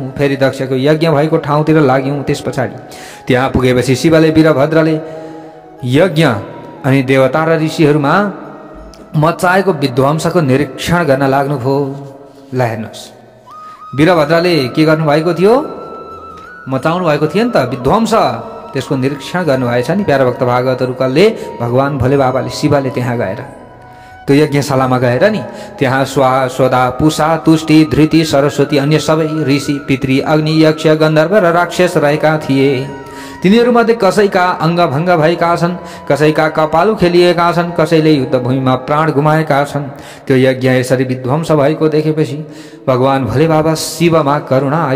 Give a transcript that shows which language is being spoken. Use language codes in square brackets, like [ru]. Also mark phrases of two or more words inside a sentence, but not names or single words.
[ne] फेरि दक्षको यज्ञ भएको ठाउँतिर लाग्यौँ। त्यस पछाडि त्यहाँ पुगेपछि शिवले वीरभद्रले यज्ञ अनि देवता र ऋषिहरूमा मचाएको विध्वंसको निरीक्षण गर्न लाग्नुभयो। ल हेर्नुहोस्, वीरभद्रले के गर्नुभएको थियो, मचाउनु भएको थियो नि त विध्वंस, त्यसको निरीक्षण गर्नुभएछ नि प्यारा भक्त भागवतहरूले। भगवान भोले बाबाले शिवले त्यहाँ गएर त्यो यज्ञशालामा गएर नि त्यहाँ स्वाहा स्वदा पुषा तुष्टि धृति सरस्वती अन्य सबै ऋषि पितृ अग्नि यक्ष गन्धर्व र राक्षस रहेका थिए। तिनीहरूमध्ये कसैका अङ्गभङ्ग भएका छन्, कसैका कपालु खेलिएका छन्, कसैले युद्धभूमिमा प्राण गुमाएका छन्। त्यो यज्ञ यसरी विध्वंस भएको देखेपछि भगवान भोले बाबा शिवमा करुणा आयो।